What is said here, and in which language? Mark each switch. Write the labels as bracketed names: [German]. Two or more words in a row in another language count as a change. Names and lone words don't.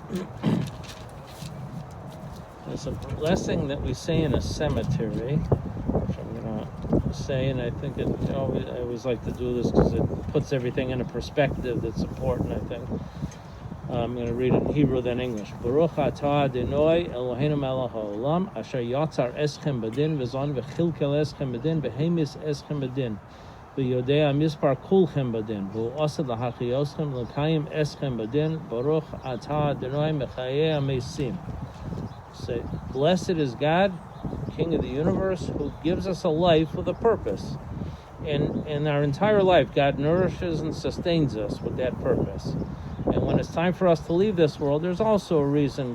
[English] There's a blessing that we say in a cemetery, which I'm going to say, and I think I always like to do this because it puts everything in a perspective that's important, I think. I'm going to read it in Hebrew, then English. [Hebrew] ברוך אתה אדוני אלוהינו מלך העולם אשר יצר אתכם בדין וזן וכלכל אתכם בדין והמית אתכם בדין ויודע מספר כולכם בדין והוא עתיד להחיותכם ולקיים אתכם בדין, ברוך אתה אדוני מחיה המתים. [English] Say, blessed is God, King of the universe, who gives us a life with a purpose. And our entire life, God nourishes and sustains us with that purpose. And when it's time for us to leave this world, there's also a reason.